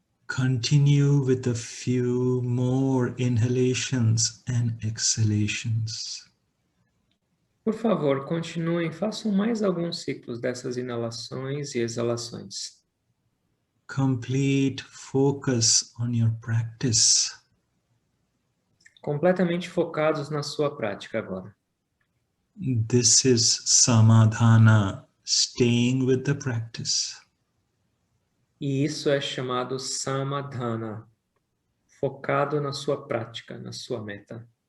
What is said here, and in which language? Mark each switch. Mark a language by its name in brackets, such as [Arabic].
[English] Continue with a few more inhalations and exhalations. [Portuguese] Por favor, continuem, façam mais alguns ciclos dessas inalações e exalações. [English] Complete focus on your practice. [Portuguese] Completamente focados na sua prática agora. [English] This is samadhana, staying with the practice. [Portuguese] E isso é chamado samadhana, focado na sua prática, na sua meta.